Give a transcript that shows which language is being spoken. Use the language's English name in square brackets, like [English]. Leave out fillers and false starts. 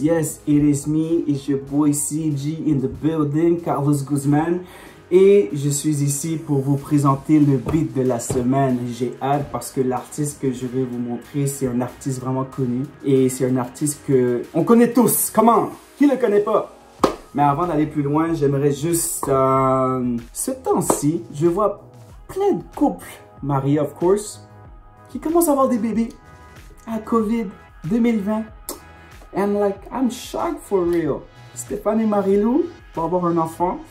[English] Yes, it is me, it's your boy CG in the building, Carlos Guzman. [French] Et je suis ici pour vous présenter le beat de la semaine. J'ai hâte parce que l'artiste que je vais vous montrer, c'est un artiste vraiment connu. Et c'est un artiste que on connaît tous. Comment? Qui le connaît pas? Mais avant d'aller plus loin, j'aimerais juste... ce temps-ci, je vois plein de couples, mariés of course, qui commencent à avoir des bébés à COVID 2020. [English] And like, I'm shocked for real. [French] Stéphane et Marie-Lou vont avoir un enfant.